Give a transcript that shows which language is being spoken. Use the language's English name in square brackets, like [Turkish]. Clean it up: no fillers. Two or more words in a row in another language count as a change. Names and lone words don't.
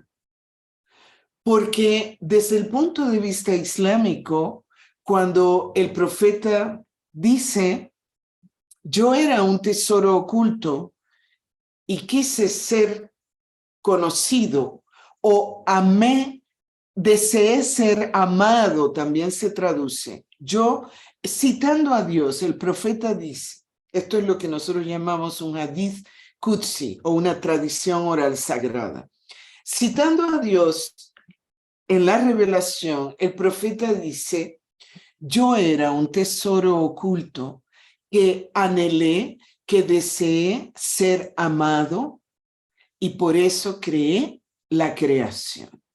[Spanish] Porque desde el punto de vista islámico, cuando el profeta dice, yo era un tesoro oculto y quise ser conocido, o amé, deseé ser amado, también se traduce. Yo, citando a Dios, el profeta dice, esto es lo que nosotros llamamos un [Arabic] حديث قدسي [Spanish] o una tradición oral sagrada. Citando a Dios en la revelación, el profeta dice, yo era un tesoro oculto que anhelé, que deseé ser amado y por eso creé la creación.